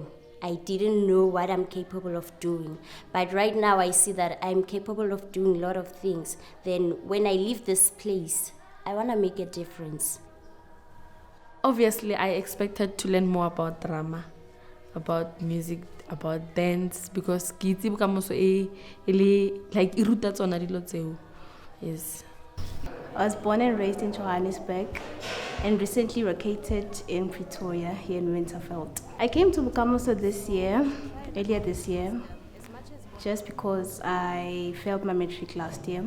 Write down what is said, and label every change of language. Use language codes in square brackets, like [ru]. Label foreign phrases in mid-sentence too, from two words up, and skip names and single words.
[en] I didn't know what I'm capable of doing. But right now I see that I'm capable of doing a lot of things. Then when I leave this place, I want to make a difference. Obviously, I expected to learn more about drama, about music, about dance, because [tn] ke itse Bokamoso [en] like [tn] e ruta tsona dilo tseo. [en] Yes. I was born and raised in Johannesburg and recently located in Pretoria here in Winterveld. I came to Bokamoso earlier this year, just because I failed my matric last year.